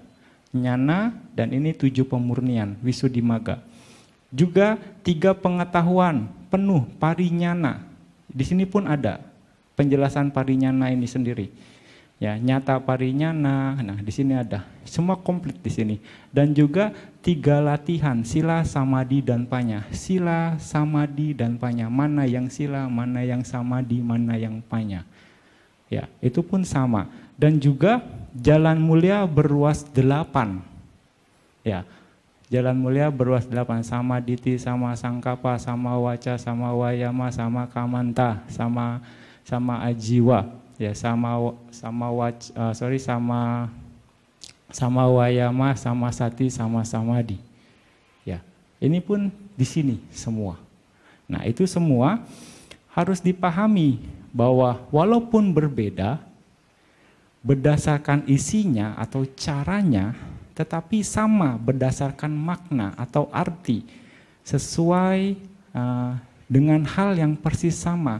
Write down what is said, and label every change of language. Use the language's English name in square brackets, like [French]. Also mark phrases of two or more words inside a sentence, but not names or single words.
[Indonesian] Nyana dan ini 7 pemurnian Visuddhimagga. Juga 3 pengetahuan penuh parinyana. Di sini pun ada penjelasan parinyana ini sendiri. Ya, nyata parinyana. Nah, di sini ada. Semua komplit di sini. Dan juga 3 latihan sila, samadhi dan panya. Sila, samadhi dan panya. Mana yang sila, mana yang samadhi, mana yang panya. Ya, itu pun sama. Dan juga jalan mulia berluas 8. Ya, jalan mulia berluas 8. [Pali] Sama diti, sama sangkapa, sama waca, sama wayama, sama kamanta, sama ajiwa. Ya, sama wayama, sama sati, sama samadhi. [Indonesian] Ya, ini pun di sini semua. Nah, itu semua harus dipahami bahwa walaupun berbeda berdasarkan isinya atau caranya, tetapi sama berdasarkan makna atau arti sesuai dengan hal yang persis sama.